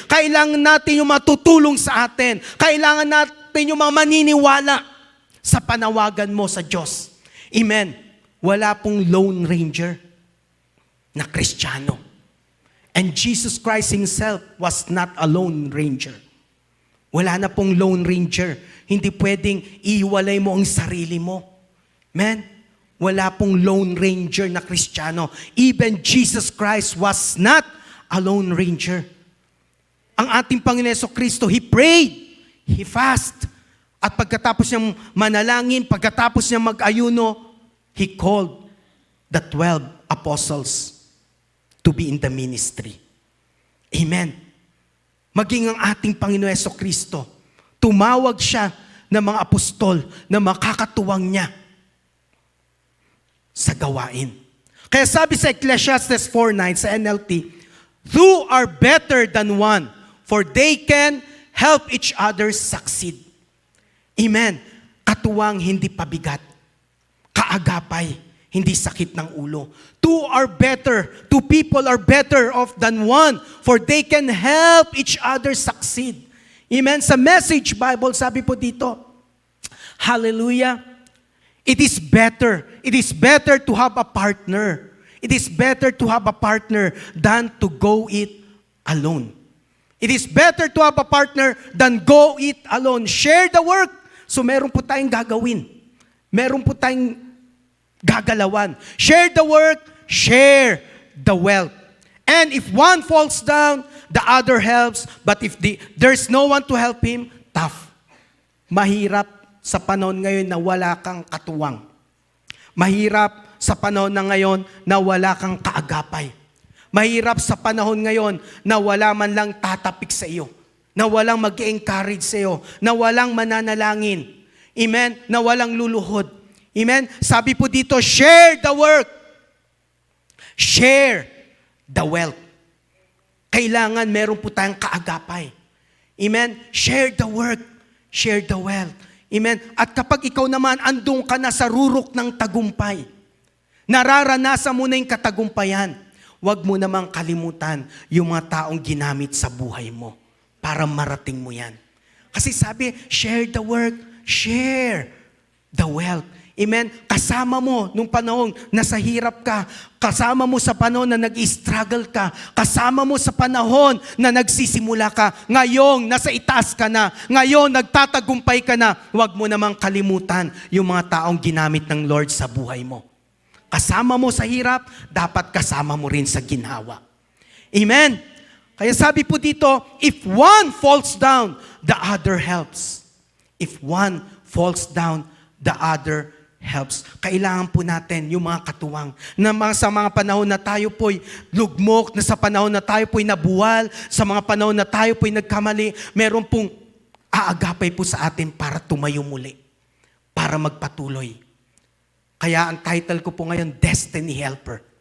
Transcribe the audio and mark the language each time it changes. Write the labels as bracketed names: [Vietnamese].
[Filipino] Kailangan natin yung matutulong sa atin. Kailangan natin yung mga maniniwala sa panawagan mo sa Diyos. Amen. Wala pong Lone Ranger na Kristiyano. [English] And Jesus Christ Himself was not a Lone Ranger. [Filipino] Wala na pong Lone Ranger. Hindi pwedeng ihiwalay mo ang sarili mo. Man, wala pong Lone Ranger na Kristiyano. [English] Even Jesus Christ was not a Lone Ranger. [Filipino] Ang ating Panginoon Jesucristo, [English] He prayed, He fast. [Filipino] At pagkatapos niyang manalangin, pagkatapos niyang mag-ayuno, [English] He called the 12 apostles to be in the ministry. [Filipino] Amen. Maging ang ating Panginoon Jesucristo, tumawag siya ng mga apostol na makakatuwang niya sa gawain. Kaya sabi sa [English] Ecclesiastes 4:9 sa NLT, two are better than one, for they can help each other succeed. Amen. [Filipino] Katuwang, hindi pabigat. Kaagapay, hindi sakit ng ulo. [English] Two people are better off than one, for they can help each other succeed. Amen. Sa Message Bible, [Filipino] sabi po dito, [English] hallelujah, it is better to have a partner. It is better to have a partner than to go it alone. It is better to have a partner than go it alone. Share the work. [Filipino] So meron po tayong gagawin. Meron po tayong gagalawan. [English] Share the work, share the wealth. And if one falls down, the other helps. But if there's no one to help him, tough. [Filipino] Mahirap sa panahon ngayon na wala kang katuwang. Mahirap sa panahon na ngayon na wala kang kaagapay. Mahirap sa panahon ngayon na wala man lang tatapik sa iyo. Na walang mag-encourage sa iyo. Na walang mananalangin. Amen? Na walang luluhod. Amen? Sabi po dito, [English] share the work. Share the wealth. [Filipino] Kailangan meron po tayong kaagapay. Amen? [English] Share the work. Share the wealth. [Filipino] Amen? At kapag ikaw naman, andun ka na sa rurok ng tagumpay, nararanasan mo na yung katagumpayan, huwag mo namang kalimutan yung mga taong ginamit sa buhay mo para marating mo yan. Kasi sabi, [English] share the work, share the wealth. Amen? [Filipino] Kasama mo nung panahon na sa hirap ka, kasama mo sa panahon na nag-struggle ka, kasama mo sa panahon na nagsisimula ka, ngayong nasa itaas ka na, ngayon nagtatagumpay ka na, huwag mo namang kalimutan yung mga taong ginamit ng Lord sa buhay mo. Kasama mo sa hirap, dapat kasama mo rin sa ginhawa. Amen? Kaya sabi po dito, [English] if one falls down, the other helps. If one falls down, the other helps. [Filipino] Kailangan po natin yung mga katuwang na sa mga panahon na tayo po'y lugmok, na sa panahon na tayo po'y nabuwal, sa mga panahon na tayo po'y nagkamali, meron pong aagapay po sa atin para tumayo muli, para magpatuloy. Kaya ang title ko po ngayon, Destiny Helper.